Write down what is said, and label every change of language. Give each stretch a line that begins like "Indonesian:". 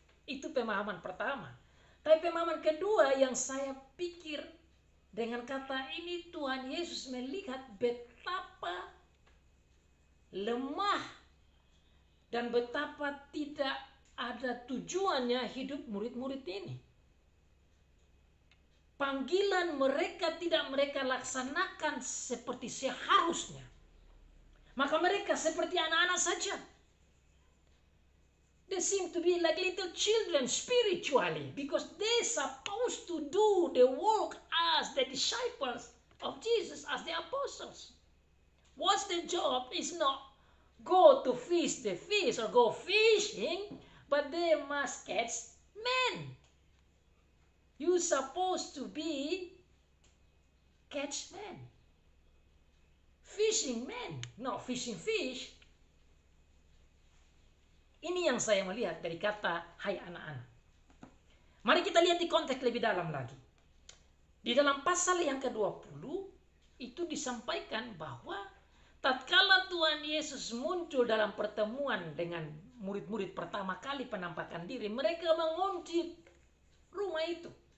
Indonesian: Itu pemahaman pertama. Tapi pemahaman kedua yang saya pikir dengan kata ini Tuhan Yesus melihat betapa lemah dan betapa tidak ada tujuannya hidup murid-murid ini. Panggilan mereka tidak mereka laksanakan seperti seharusnya. Maka mereka seperti anak-anak saja.
English: They seem to be like little children spiritually because they supposed to do the work as the disciples of Jesus as the apostles. What's the job is not go to fish the fish or go fishing, but they must catch men. You supposed to be catch men. Fishing men, not fishing fish.
Indonesian: Ini yang saya melihat dari kata hai anak-anak. Mari kita lihat di konteks lebih dalam lagi. Di dalam pasal yang ke-20 itu disampaikan bahwa tatkala Tuhan Yesus muncul dalam pertemuan dengan murid-murid pertama kali penampakan diri, mereka mengunci rumah itu.